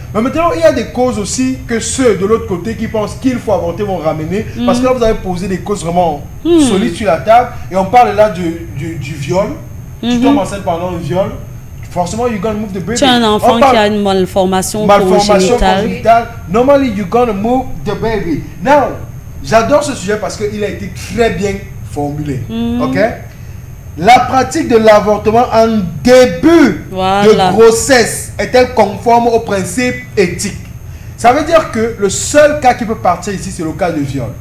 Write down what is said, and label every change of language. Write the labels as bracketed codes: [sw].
[fr] Mais maintenant, il y a des causes aussi que ceux de l'autre côté qui pensent qu'il faut avorter vont ramener. Parce que là, vous avez posé des causes vraiment solides sur la table. Et on parle là du viol. Tu tombes enceinte pendant un viol. [en] Forcément, you're gonna move the baby. [fr] Tu as un enfant qui a une malformation congénitale. [en] Normally, you're gonna move the baby. [fr] Now, j'adore ce sujet parce qu'il a été très bien formulé. Ok? La pratique de l'avortement en début de grossesse est-elle conforme aux principes éthiques? Ça veut dire que le seul cas qui peut partir ici, c'est le cas de viol.